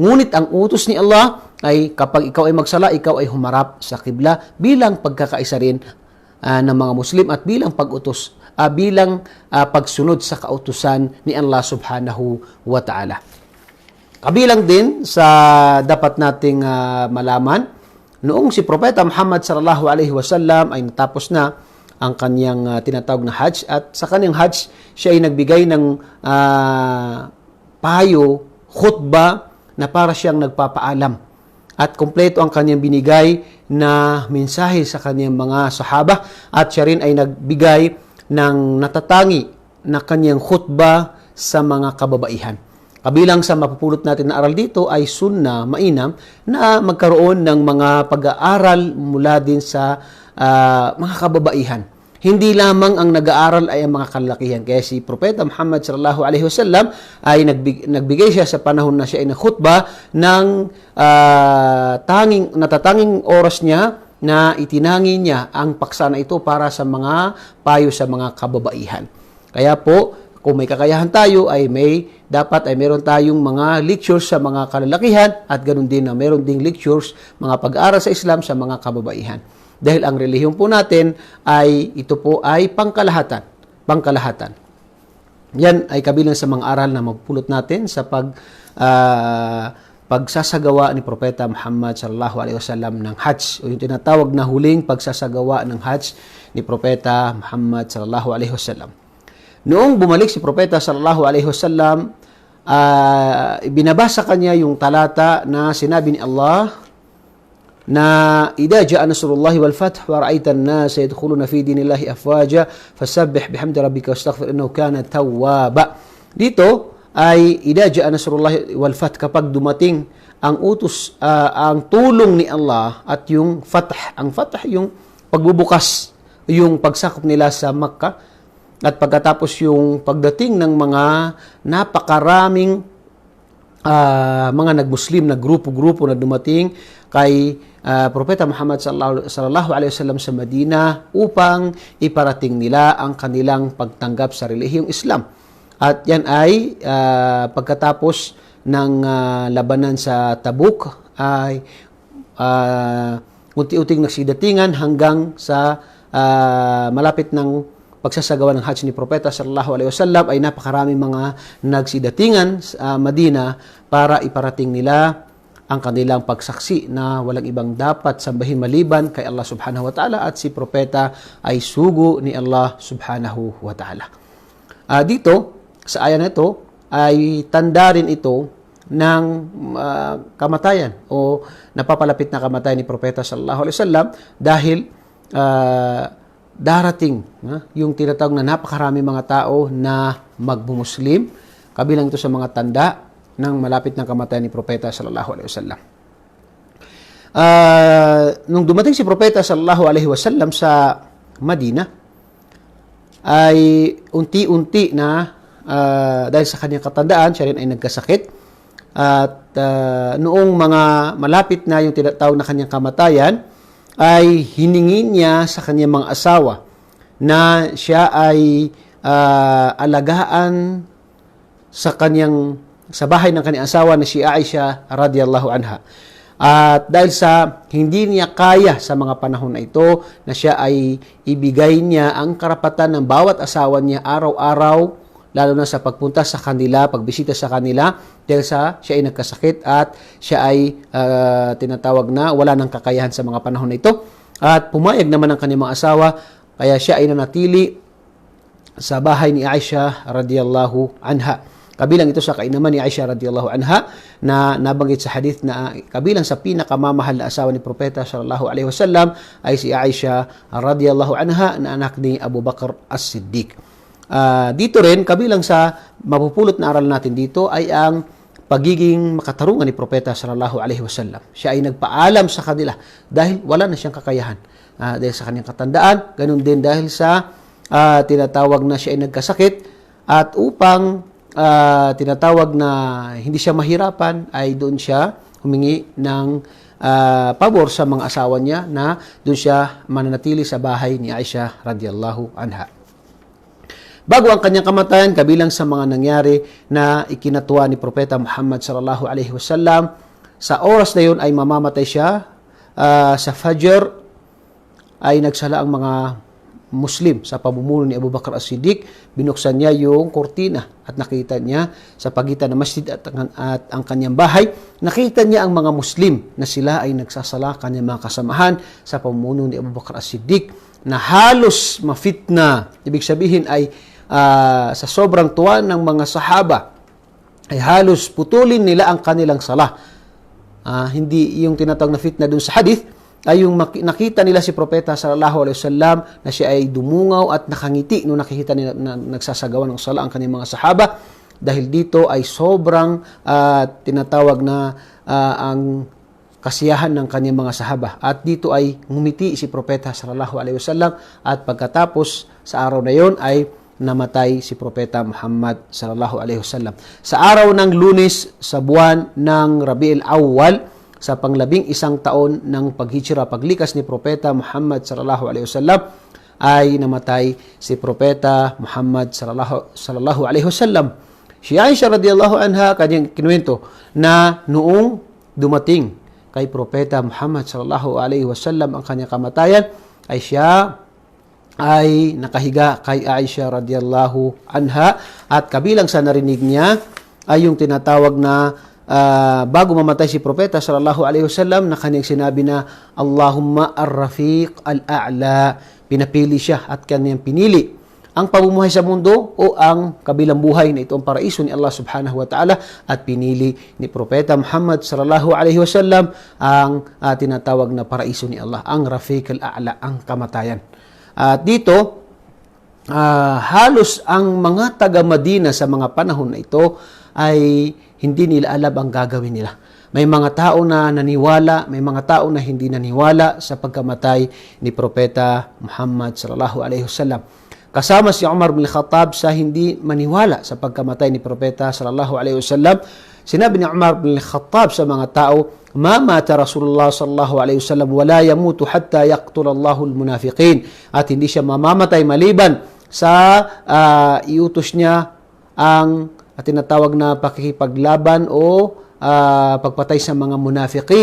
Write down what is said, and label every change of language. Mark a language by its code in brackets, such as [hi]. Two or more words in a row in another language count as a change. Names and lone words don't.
[tl] Ngunit ang utos ni Allah ay kapag ikaw ay magsala, ikaw ay humarap sa kibla bilang pagkakaisa rin ng mga Muslim at bilang pag-utos, bilang pagsunod sa kautusan ni Allah [ar] سبحانه وتعالى. [tl] Kabilang din sa dapat nating malaman, noong si Propeta Muhammad [ar] صلى الله عليه وسلم [tl] ay natapos na ang kanyang tinatawag na Hajj, at sa kanyang Hajj, siya ay nagbigay ng payo, khutbah, na para siyang nagpapaalam. At kompleto ang kanyang binigay na mensahe sa kanyang mga sahaba, at siya rin ay nagbigay ng natatangi na kanyang khutbah sa mga kababaihan. Kabilang sa mapupulot natin na aral dito ay sunnah, mainam, na magkaroon ng mga pag-aaral mula din sa mga kababaihan. Hindi lamang ang nag-aaral ay ang mga kalalakihan. Kaya si Propeta Muhammad [ar] صلى الله عليه وسلم [tl] ay nagbigay siya sa panahon na siya ay nakhutbah ng natatanging oras niya na itinangi niya ang paksa na ito para sa mga payo sa mga kababaihan. Kaya po, kung may kakayahan tayo ay dapat ay meron tayong mga lectures sa mga kalalakihan, at ganoon din na meron ding lectures, mga pag-aaral sa Islam sa mga kababaihan. Dahil ang relihiyon po natin ito po ay pangkalahatan. Yan ay kabilang sa mga aral na mapupulot natin sa pagsasagawa ni Propeta Muhammad [ar] صلى الله عليه وسلم [tl] ng Hajj, o yung tinatawag na huling pagsasagawa ng Hajj ni Propeta Muhammad [ar] صلى الله عليه وسلم. [tl] Noong bumalik si Propeta [ar] صلى الله عليه وسلم, [tl] binabasa kanya yung talata na sinabi ni Allah na [ar] إذا جاء نصر الله والفتح ورأيت الناس يدخلون في دين الله أفواجا فسبح بحمد ربك واستغفر إنه كان توابا. [tl] Dito ay [ar] إذا جاء نصر الله والفتح, [tl] kapag dumating ang ang tulong ni Allah at yung fath. Ang fath yung pagbubukas, yung pagsakop nila sa Makkah, at pagkatapos yung pagdating ng mga napakaraming mga nagmuslim na grupo-grupo na dumating kay Propeta Muhammad [ar] صلى الله عليه وسلم [tl] sa Madina upang iparating nila ang kanilang pagtanggap sa relihiyong Islam. At yan ay pagkatapos ng labanan sa Tabuk ay unti-unting nagsidatingan hanggang sa malapit ng pagsasagawa ng Hajj ni Propeta [ar] صلى الله عليه وسلم [tl] ay napakaraming mga nagsidatingan sa Madina para iparating nila ang kanilang pagsaksi na walang ibang dapat sambahin maliban kay Allah [ar] سبحانه وتعالى, [tl] at si Propeta ay sugo ni Allah [ar] سبحانه وتعالى. [tl] Dito, sa aya na ito, ay tanda rin ito ng kamatayan o napapalapit na kamatayan ni Propeta [ar] صلى الله عليه وسلم, [tl] dahil darating yung tinatawag na napakarami mga tao na magbumuslim. Kabilang ito sa mga tanda ng malapit ng kamatayan ni Propeta [ar] صلى الله عليه وسلم. [tl] Nung dumating si Propeta [ar] صلى الله عليه وسلم [tl] sa Madina, ay unti-unti na dahil sa kanyang katandaan, siya rin ay nagkasakit. At noong mga malapit na yung tinatawag na kanyang kamatayan, ay hiningin niya sa kanyang mga asawa na siya ay alagaan sa bahay ng kanyang asawa na si Aisha [ar] رضي الله عنها. [tl] At dahil sa hindi niya kaya sa mga panahon na ito na siya ay ibigay niya ang karapatan ng bawat asawa niya araw-araw, lalo na sa pagpunta sa kanila, pagbisita sa kanila, dahil siya ay nagkasakit at siya ay tinatawag na wala ng kakayahan sa mga panahon na ito. At pumayag naman ang kanyang mga asawa, kaya siya ay nanatili sa bahay ni Aisha [ar] رضي الله عنها. [tl] Kabilang ito sa kainaman ni Aisha [ar] رضي الله عنها [tl] na nabanggit sa hadith na kabilang sa pinakamamahal na asawa ni Propeta [ar] صلى الله عليه وسلم [tl] ay si Aisha [ar] رضي الله عنها [tl] na anak ni Abu Bakr As-Siddiq. Dito rin, kabilang sa mapupulot na aral natin dito ay ang pagiging makatarungan ni Propeta [ar] صلى الله عليه وسلم. [tl] Siya ay nagpaalam sa kanila dahil wala na siyang kakayahan. Dahil sa kanyang katandaan, ganun din dahil sa tinatawag na siya ay nagkasakit, at upang tinatawag na hindi siya mahirapan ay doon siya humingi ng pabor sa mga asawa niya na doon siya mananatili sa bahay ni Aisha [ar] رضي الله عنها. [tl] Bago ang kanyang kamatayan, kabilang sa mga nangyari na ikinatuwa ni Propeta Muhammad [ar] صلى الله عليه وسلم [tl] sa oras na yun ay mamamatay siya. Sa Fajr ay nagsala ang mga Muslim sa pamumuno ni Abu Bakr as-Siddiq. Binuksan niya yung kortina at nakita niya sa pagitan ng masjid at ang kanyang bahay, nakita niya ang mga Muslim na sila ay nagsasala, kanyang mga kasamahan sa pamumuno ni Abu Bakr as-Siddiq, na halos mafitna. Ibig sabihin ay sa sobrang tuwa ng mga sahaba ay halos putulin nila ang kanilang sala. Hindi yung tinatawag na fitna dun sa hadith, ay yung nakita nila si Propeta [ar] صلى الله عليه وسلم [tl] na siya ay dumungaw at nakangiti nung nakikita nila na nagsasagawa ng sala ang kanyang mga sahaba. Dahil dito ay sobrang tinatawag na ang kasiyahan ng kanyang mga sahaba. At dito ay ngumiti si Propeta [ar] صلى الله عليه وسلم, [tl] at pagkatapos sa araw na yon ay namatay si Propeta Muhammad [ar] صلى الله عليه وسلم. [tl] Sa araw ng Lunes sa buwan ng Rabiul Awwal, sa pang-11 taon ng paghijra, paglikas ni Propeta Muhammad [ar] صلى الله عليه وسلم, [tl] ay namatay si Propeta Muhammad [ar] صلى الله عليه وسلم. [tl] Si Aisha radhiyallahu anha kanyang kinuwento na noong dumating kay Propeta Muhammad [ar] صلى الله عليه وسلم [tl] ang kanyang kamatayan, ay siya ay nakahiga kay Aisha [ar] رضي الله عنها, [tl] at kabilang sa narinig niya ay yung tinatawag na bago mamatay si Propeta [ar] صلى الله عليه وسلم, [tl] na kanyang sinabi na [ar] اللهم الرفيق الأعلى. [tl] Pinapili siya at kanyang pinili ang pamumuhay sa mundo o ang kabilang buhay na ito ang paraiso ni Allah [ar] سبحانه وتعالى, [tl] at pinili ni Propeta Muhammad [ar] صلى الله عليه وسلم [tl] ang tinatawag na paraiso ni Allah, ang [ar] رفيق الأعلى, [tl] ang kamatayan. At dito halos ang mga taga Madina sa mga panahon na ito ay hindi nila alam ang gagawin nila. May mga tao na naniwala, may mga tao na hindi naniwala sa pagkamatay ni Propeta Muhammad [ar] صلى الله عليه وسلم. [tl] Kasama si Umar bin Khattab sa hindi maniwala sa pagkamatay ni Propeta [ar] صلى الله عليه وسلم. [tl] Sinabi ni Umar bin Khattab sa mga tao, [ar] "ما مات رسول الله صلى الله عليه وسلم ولا يموت حتى يقتل الله المنافقين." [tl] At hindi siya mamamatay maliban sa iutos niya ang tinatawag na pakikipaglaban o pagpatay sa mga munafiqin.